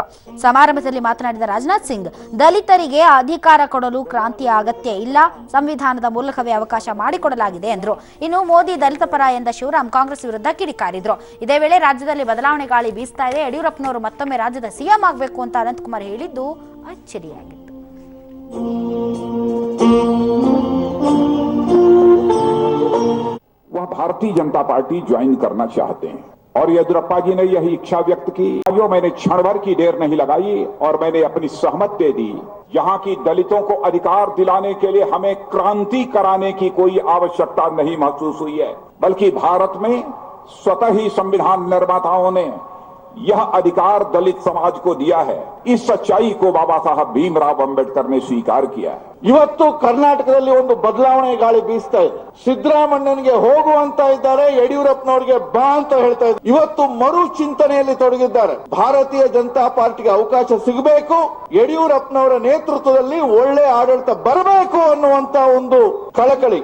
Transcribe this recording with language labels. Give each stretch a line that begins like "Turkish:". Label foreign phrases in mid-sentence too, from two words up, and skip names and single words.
Kannada: ಸಮಾರಂಭದಲ್ಲಿ ಮಾತನಾಡಿದ ರಾಜನಾಥ್ ಸಿಂಗ್, ದಲಿತರಿಗೆ ಅಧಿಕಾರ ಕೊಡಲು ಕ್ರಾಂತಿಯ ಅಗತ್ಯ ಇಲ್ಲ, ಸಂವಿಧಾನದ ಮೂಲಕವೇ ಅವಕಾಶ ಮಾಡಿಕೊಡಲಾಗಿದೆ ಎಂದರು. ಇನ್ನು ಮೋದಿ ದಲಿತ ಪರ ಎಂದ ಶಿವರಾಮ್ ಕಾಂಗ್ರೆಸ್ ವಿರುದ್ಧ ಕಿಡಿಕಾರಿದ್ರು. ಇದೇ ವೇಳೆ ರಾಜ್ಯದಲ್ಲಿ ಬದಲಾವಣೆ ಗಾಳಿ ಬೀಸ್ತಾ ಇದೆ, ಯಡಿಯೂರಪ್ಪನವರು ಮತ್ತೊಮ್ಮೆ ರಾಜ್ಯದ ಸಿಎಂ ಆಗಬೇಕು ಅಂತ ಅನಂತಕುಮಾರ್ ಹೇಳಿದ್ದು ಅಚ್ಚರಿಯಾಗಿತ್ತು.
Hindi: वह भारतीय जनता पार्टी ज्वाइन करना चाहते हैं और येदियुरप्पा जी ने यही इच्छा व्यक्त की। मैंने क्षण भर की देर नहीं लगाई और मैंने अपनी सहमत दे दी। यहाँ की दलितों को अधिकार दिलाने के लिए हमें क्रांति कराने की कोई आवश्यकता नहीं महसूस हुई है, बल्कि भारत में स्वतः ही संविधान निर्माताओं ने यह अधिकार दलित समाज को दिया है। इस सच्चाई को बाबा साहब भीमराव अंबेडकर ने स्वीकार किया है।
Kannada: ಇವತ್ತು ಕರ್ನಾಟಕದಲ್ಲಿ ಒಂದು ಬದಲಾವಣೆ ಗಾಳಿ ಬೀಸ್ತಾ ಇದೆ. ಸಿದ್ದರಾಮಣ್ಣನಿಗೆ ಹೋಗು ಅಂತ ಇದ್ದಾರೆ, ಯಡಿಯೂರಪ್ಪನವರಿಗೆ ಬಾ ಅಂತ ಹೇಳ್ತಾ ಇದ್ದಾರೆ. ಇವತ್ತು ಮರು ಚಿಂತನೆಯಲ್ಲಿ ತೊಡಗಿದ್ದಾರೆ. ಭಾರತೀಯ ಜನತಾ ಪಾರ್ಟಿಗೆ ಅವಕಾಶ ಸಿಗಬೇಕು, ಯಡಿಯೂರಪ್ಪನವರ ನೇತೃತ್ವದಲ್ಲಿ ಒಳ್ಳೆ ಆಡಳಿತ ಬರಬೇಕು ಅನ್ನುವಂತ ಒಂದು ಕಳಕಳಿ.